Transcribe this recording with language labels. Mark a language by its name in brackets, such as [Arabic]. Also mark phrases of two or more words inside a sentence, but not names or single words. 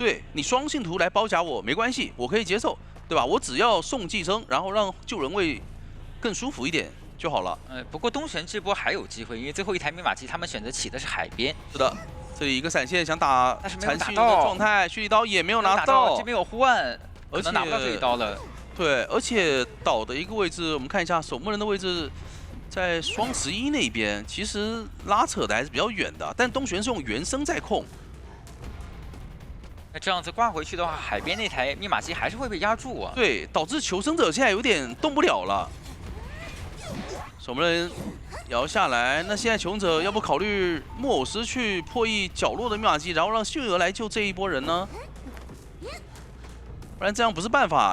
[Chinese] 對，你雙信徒來包夾我沒關係，我可以接受，對吧？我只要送寄生，然後讓救人位更舒服一點就好了。不過東玄這波還有機會，因為最後一台密碼機他們選擇起的是海邊。是的，這裡一個閃現想打殘血的狀態，蓄力刀也沒有拿到，這邊有呼喚，可能拿不到這一刀了。对，而且倒的一個位置，我们看一下守墓人的位置，在雙11那邊，其實拉扯的還是比較遠的。但東玄是用原生在控，那这樣子掛回去的話，海邊那台密碼機還是會被壓住啊。對，導致求生者現在有點動不了了。守門人搖下來，那現在求生者要不考慮木偶師去破譯角落的密碼機，然後讓幸運兒來救這一波人呢？不然這樣不是辦法。